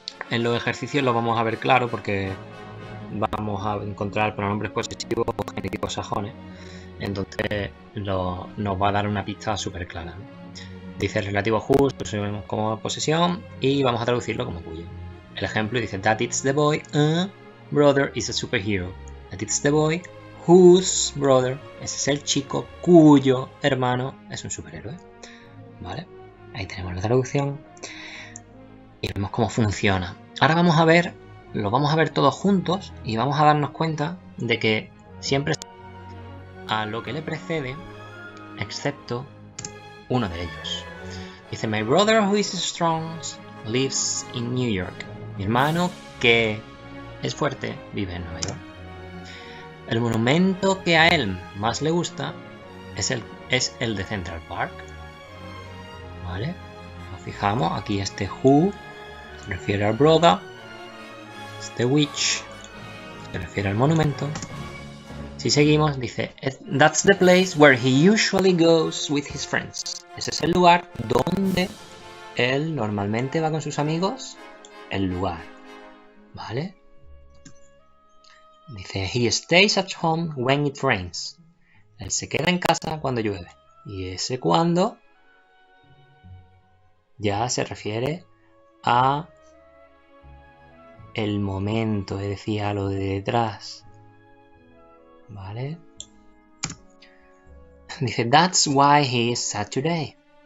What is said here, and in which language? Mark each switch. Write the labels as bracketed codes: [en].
[es] En los ejercicios lo vamos a ver claro porque vamos a encontrar pronombres posesivos o genitivos sajones. Entonces nos va a dar una pista súper clara, ¿no? Dice relativo whose, lo usamos como posesión y vamos a traducirlo como cuyo. [en] El ejemplo dice that it's the boy, brother is a superhero. [es] That it's the boy whose brother, ese es el chico cuyo hermano es un superhéroe. ¿Vale? Ahí tenemos la traducción y vemos cómo funciona. Ahora vamos a ver, lo vamos a ver todos juntos y vamos a darnos cuenta de que siempre a lo que le precede, excepto uno de ellos. [en] Dice, my brother who is strong lives in New York. [es] Mi hermano que es fuerte vive en Nueva York. El monumento que a él más le gusta es el de Central Park. ¿Vale? Nos fijamos, aquí este who se refiere al brother, este which se refiere al monumento. [en] Si seguimos, dice, that's the place where he usually goes with his friends. [es] Ese es el lugar donde él normalmente va con sus amigos. El lugar. ¿Vale? [en] Dice, he stays at home when it rains. [es] Él se queda en casa cuando llueve. Y ese cuando ya se refiere a el momento, es decir, a lo de detrás. ¿Vale? [en] Dice, that's why he is sad today.